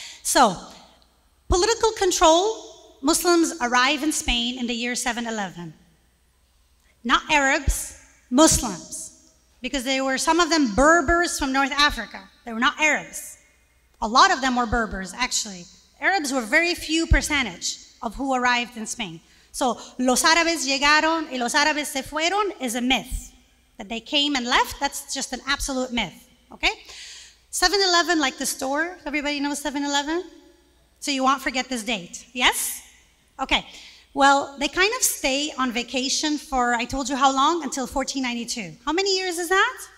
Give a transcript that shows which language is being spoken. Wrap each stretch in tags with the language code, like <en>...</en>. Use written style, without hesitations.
<en>So, political control, Muslims arrive in Spain in the year 711. Not Arabs, Muslims. Because they were, some of them, Berbers from North Africa. They were not Arabs. A lot of them were Berbers, actually. Arabs were very few percentage of who arrived in Spain.</en> <es>So, los árabes llegaron y los árabes se fueron</es> <en>is a myth. That they came and left, that's just an absolute myth, okay? 7-Eleven, like the store, everybody knows 7-Eleven? So you won't forget this date, yes? Okay, well, they kind of stay on vacation for, I told you how long? Until 1492. How many years is that?</en>